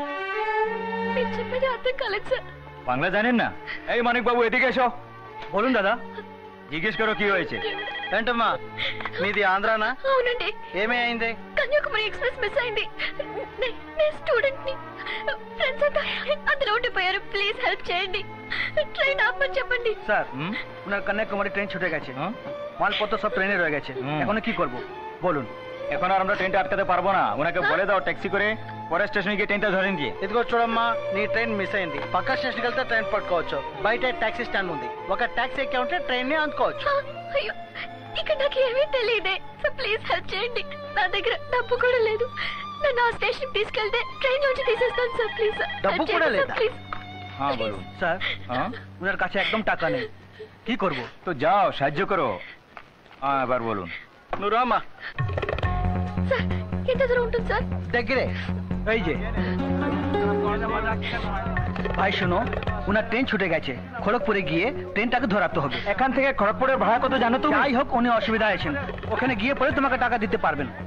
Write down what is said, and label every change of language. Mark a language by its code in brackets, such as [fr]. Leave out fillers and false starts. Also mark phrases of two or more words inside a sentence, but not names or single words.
[bn] বাংলা জানেন না? এই মানিক বাবু এদিকে এসো। বলুন দাদা, জিজ্ঞেস করো কি হয়েছে। [te] ఏంటమ్మా మీది ఆంధ్రానా? అవునండి. ఏమీ అయింది? కన్యాకుమారి ఎక్స్ప్రెస్ మిస్ అయింది. నేను స్టూడెంట్ ని. ఫ్రెండ్స్ అంతా అందులో ఉండిపోయారు. [en] please help [te] చేయండి. ট্রেন ఆపమని చెప్పండి। [bn] স্যার, ওনার কন্যাকুমারী ট্রেন ছুটে গেছে। মালপত্র সব ট্রেনে রয়ে গেছে। এখন কি করব বলুন। এখন আর আমরা ট্রেনটা আটকাতে পারবো না। ওনাকে বলে দাও ট্যাক্সি করে পরের స్టేషన్ గিয়ে ట్రైన్টা ধরেন দিয়ে। [te] ఇదిగో చూడమ్మా, నీ [en] train miss [te] అయింది। పక్క స్టేషన్కి వెళ్తే ట్రైన్ పట్టుకోవచ్చు। బయట [en] taxi stand [te] ఉంది, ఒక టాక్సీ ఎక్కి ఉంటే ట్రైన్ ని అందుకోవచ్చు। అయ్యో, ఇక్కడ నాకు ఏమీ తెలియదే। [en] so please help [te] చేయండి। నా దగ్గర డబ్బు కూడా లేదు। నన్ను ఆ స్టేషన్ తీసుకెళ్తే ట్రైన్ నుంచి తీసేస్తాను సార్। ప్లీజ్ డబ్బు కూడా లేదా? [bn] হ্যাঁ বলুন। স্যার, ওনার কাছে একদম টাকা নেই, কি করব? তো যাও সাহায্য করো। হ্যাঁ এবার বলুন। [te] నువ్వు రామ్మా। సార్, ఎంత దూరం ఉంటుంది సార్? దగ్గరే, [bn] এই যে। ভাই শোনো, ওনার ট্রেন ছুটে গেছে। খড়গপুরে গিয়ে ট্রেনটাকে ধরাতে হবে। এখান থেকে খড়গপুরের ভাড়া কত জানো তুমি? যাই হোক, উনি অসুবিধা আছেন, ওখানে গিয়ে পরে তোমাকে টাকা দিতে পারবেন।